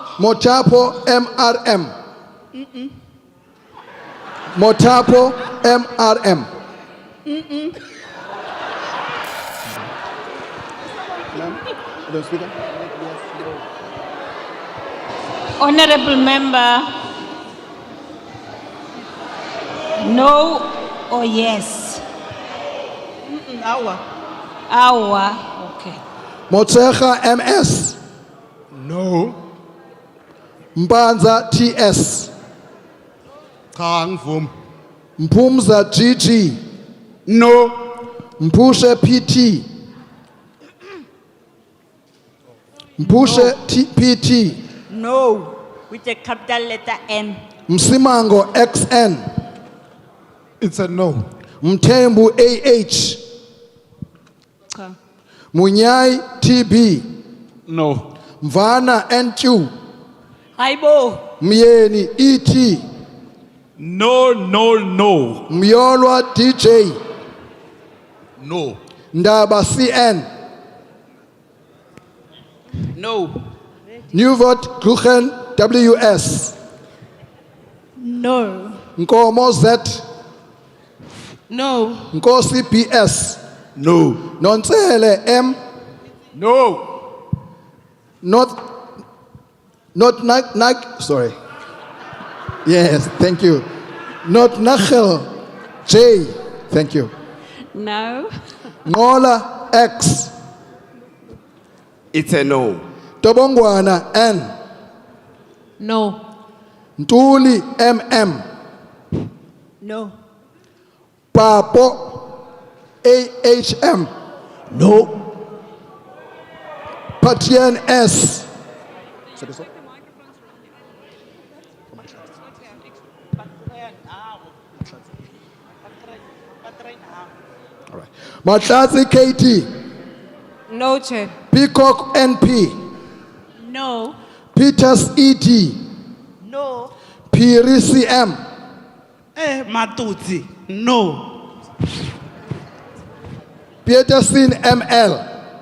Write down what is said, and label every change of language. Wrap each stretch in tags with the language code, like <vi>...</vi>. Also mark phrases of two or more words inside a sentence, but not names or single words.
<en>Motapo MRM. Motapo MRM. Honorable Member, no or yes? Awa. Okay. Motsecha MS. No. Mbanza TS.</en> <zu>Cha ngivumi.</zu> <en>Mpumza GG. No. Mpushe PT. Mpushe PT. No. With a capital letter N. Msimango XN. It's a no. Mtembu AH. Munyai TB. No. Mvana NQ.</en> <zu>Aibo.</zu> <en>Myeni ET. No, no, no. Myolwa DJ. No. Ndaba CN. No. New vote Gluchen WS. No. Nkomo Z. No. Nkosi PS. No. Nonsele M. No. Not sorry. Yes, thank you. Not Nachel J. Thank you. No. Ngola X. It's a no. Tobongwana N. No. Ntuli MM. No. Papo AHM. No. Patien S. All right. Matlatsi KT. No, Chair. Peacock NP. No. Peters ED. No. Piri CM. Matutsi. No. Peterson ML.</en>